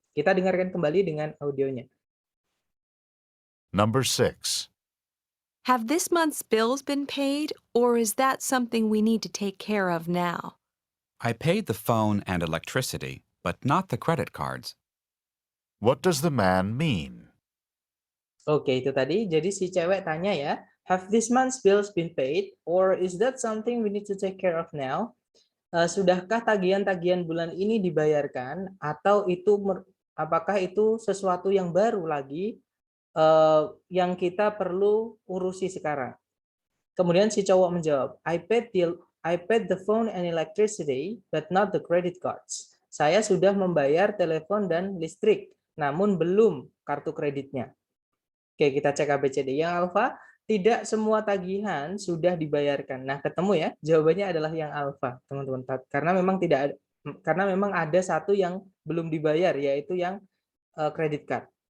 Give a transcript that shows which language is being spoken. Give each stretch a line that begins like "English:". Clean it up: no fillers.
Indonesian: Kita dengarkan kembali dengan audionya.
English: Number 6. Have this month's bills been paid, or is that something we need to take care of now? I paid the phone and electricity, but not the credit cards. What does the man mean?
Indonesian: Oke, itu tadi. Jadi si cewek tanya ya,
English: have this month's bills been paid, or is that something we need to take care of now?
Indonesian: Sudahkah tagihan-tagihan bulan ini dibayarkan, atau itu apakah itu sesuatu yang baru lagi yang kita perlu urusi sekarang? Kemudian si cowok menjawab,
English: I paid the phone and electricity, but not the credit cards.
Indonesian: Saya sudah membayar telepon dan listrik, namun belum kartu kreditnya. Oke, kita cek ABCD. Yang alfa, tidak semua tagihan sudah dibayarkan. Nah, ketemu ya, jawabannya adalah yang alfa, teman-teman. Karena memang ada satu yang belum dibayar, yaitu yang credit card.